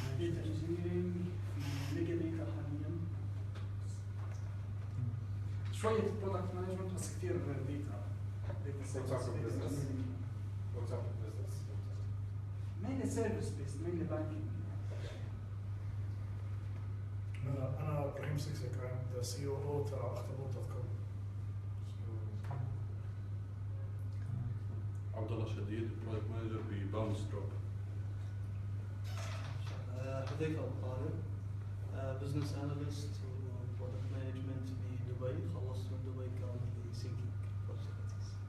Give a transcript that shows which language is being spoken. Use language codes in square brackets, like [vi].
[ar] ديتا انجينيرنج في ميجا ديتا حاليا، شويه برودكت مانجمنت بس كثير ديتا [en] What type of business? What type of business? mainly service based, mainly banking. [ar] أنا إبراهيم سكسك، [en] I'm the COO [ar] تاع اختبار.com. عبد الله شديد بروجكت مانجر بباونس دروب. حذيفة أبو طالب، بزنس اناليست وبرودكت مانجمنت بدبي، خلصت من دبي كان في سينكينج بروجكتس.